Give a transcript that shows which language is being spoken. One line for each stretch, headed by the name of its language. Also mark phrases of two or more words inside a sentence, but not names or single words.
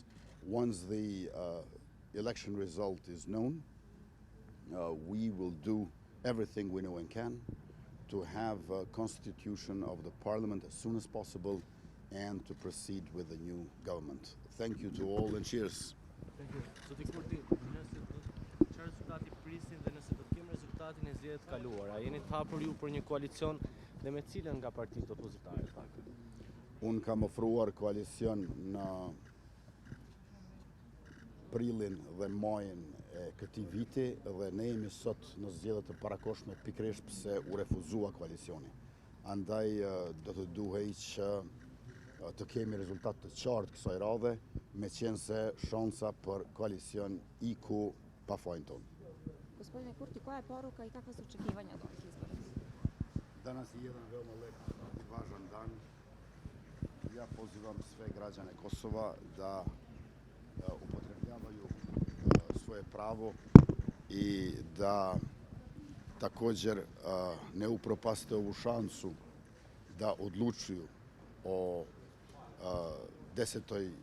English: Once the election result is known, we will do everything we know and can to have a constitution of the parliament as soon as possible and to proceed with the new government. Thank you to all and cheers. Thank you.
Albanian: Zoti Kurti, çfarë rezultati prisin dhe nëse do të kemi rezultatin e zgjedhjeve të kaluara, jeni të hapur ju për një koalicion dhe me cilën nga partitë opozitare? Unë kam ofruar koalicion në prilin dhe majin e këtij viti dhe ne jemi sot në zgjedhjet të parakoshme pikërisht pse u refuzua koalicioni. Andaj do të duhej që të kemi rezultat të qartë kësaj radhe, meqense shansa për koalicion iku pa fajin tonë.
Serbian: Gospodine Kurti, koja je poruka i kakva su očekivanja od ovih izbora? Danas je jedan veoma lep i važan dan ja pozivam sve građane Kosova da upotrebljavaju svoje pravo i da također ne upropaste ovu šansu da odlučuju o 10.